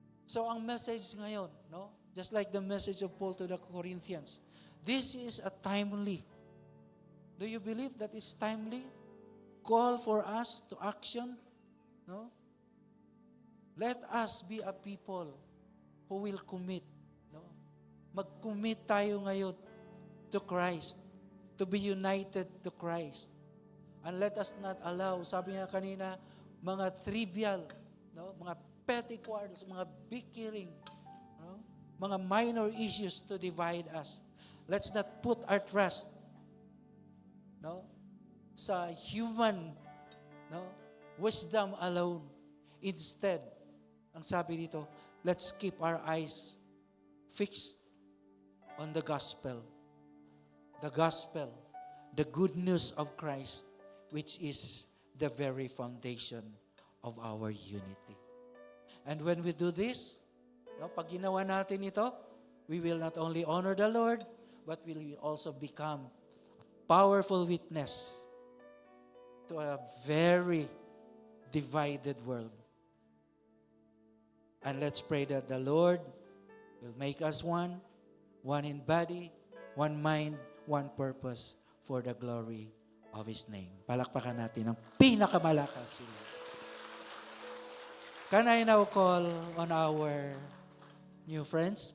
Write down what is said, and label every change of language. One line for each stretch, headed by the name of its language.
Filipino: So ang message ngayon, no?
English: Just like the message of Paul to the Corinthians, this is a timely. Do you believe that it's timely? Call for us to action, no? Let us be a people who will commit, no?
Filipino: Mag-commit tayo ngayon
English: to Christ, to be united to Christ. And let us not allow,
Filipino: sabi nga kanina,
English: mga trivial, no? Mga petty quarrels, mga bickering, no? Mga minor issues to divide us. Let's not put our trust, no, sa human, no, wisdom alone. Instead,
Filipino: ang sabi dito,
English: let's keep our eyes fixed on the gospel. The gospel, the good news of Christ, which is the very foundation of our unity. And when we do this, no,
Filipino: pag ginawa natin ito,
English: we will not only honor the Lord, but we will also become a powerful witness to a very divided world. And let's pray that the Lord will make us one in body, one mind, one purpose for the glory of His name.
Filipino: Palakpakan natin ang pinakamalakas sila.
English: Can I now call on our new friends?